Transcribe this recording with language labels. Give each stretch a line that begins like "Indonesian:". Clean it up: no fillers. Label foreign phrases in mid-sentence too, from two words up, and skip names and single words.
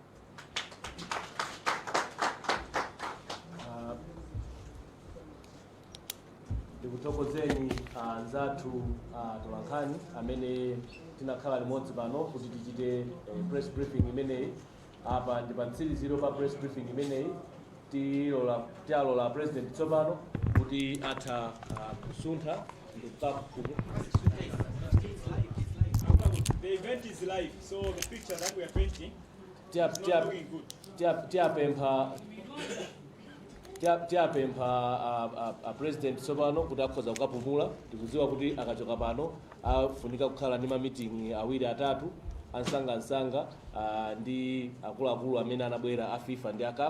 Nyanja: Ndikuthokozeni anzathu tolankhani amene tinakhala limodzi pano kuti tichite
English: press briefing
Nyanja: imeneyi. Apa ndi pa mtsiriziro pa
English: press briefing
Nyanja: imeneyi tialola president tsopano kuti kuti atha kusuntha
English: The event is live, so the picture that we are painting is not looking good.
Nyanja: tiapempha president tsopano kuti akhoza kukapumula. Tikudziwa kuti akachoka pano afunika kukhala ndi meeting awiri atatu ansanga ndi akuluakulu amene anabwera a FIFA ndi a CAF.